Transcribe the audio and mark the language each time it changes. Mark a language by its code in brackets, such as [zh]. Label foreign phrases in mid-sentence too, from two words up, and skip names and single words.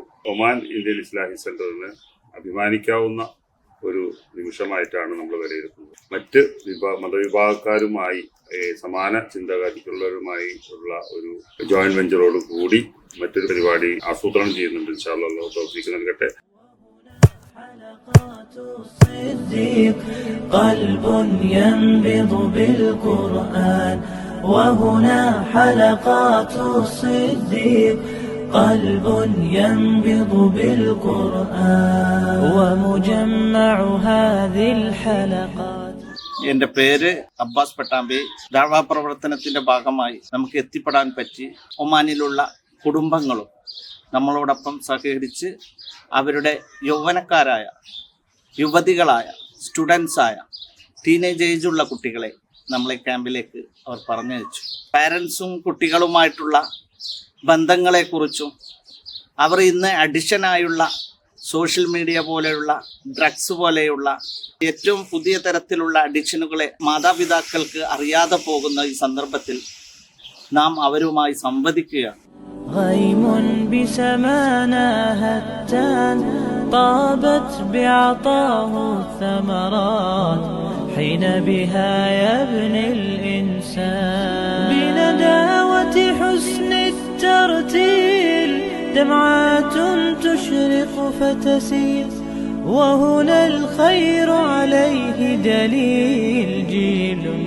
[ml] ഒമാൻ ഇന്ത്യൻ ഇസ്ലാഹി സെന്ററിന് അഭിമാനിക്കാവുന്ന ഒരു നിമിഷമായിട്ടാണ് നമ്മൾ വിലയിരുത്തുന്നത്. മറ്റ് മതവിഭാഗക്കാരുമായി സമാന ചിന്താഗതിക്കുള്ളവരുമായി ഉള്ള ഒരു [en] joint venture [ml] കൂടി മറ്റൊരു പരിപാടി ആസൂത്രണം ചെയ്യുന്നുണ്ട്. [ar] إن شاء الله [ml] അല്ലാഹു തൗഫീഖ് നൽകട്ടെ. [ar] قلب ينبض بالقرآن وهنا حلقات الصديق قلب ينبض بالقرآن ومجمع هذه الحلقات. [ml] എൻ്റെ പേര് അബ്ബാസ് പട്ടാമ്പി. ദഅ്വാ പ്രവർത്തനത്തിന്റെ ഭാഗമായി നമുക്ക് എത്തിപ്പെടാൻ പറ്റി ഒമാനിലുള്ള കുടുംബങ്ങളും നമ്മളോടൊപ്പം സഹകരിച്ച് അവരുടെ യൗവനക്കാരായ യുവതികളായ സ്റ്റുഡൻസായ [en] teenage age [ml] കുട്ടികളെ നമ്മളെ ക്യാമ്പിലേക്ക് അവർ പറഞ്ഞയച്ചു. പാരൻസും കുട്ടികളുമായിട്ടുള്ള ബന്ധങ്ങളെക്കുറിച്ചും അവർ ഇന്ന് അഡിക്ഷനായുള്ള [en] social media [ml] പോലെയുള്ള ഡ്രഗ്സ് പോലെയുള്ള ഏറ്റവും പുതിയ തരത്തിലുള്ള അഡിക്ഷനുകളെ മാതാപിതാക്കൾക്ക് അറിയാതെ പോകുന്ന ഈ സന്ദർഭത്തിൽ നാം അവരുമായി സംവദിക്കുകയാണ്. [ar] غيم بسمانا هتان طابت بعطاه الثمرات حين بها يبني الإنسان بنداوة حسن الترتيل دمعات تشرق فتسيل وهنا الخير عليه دليل جيل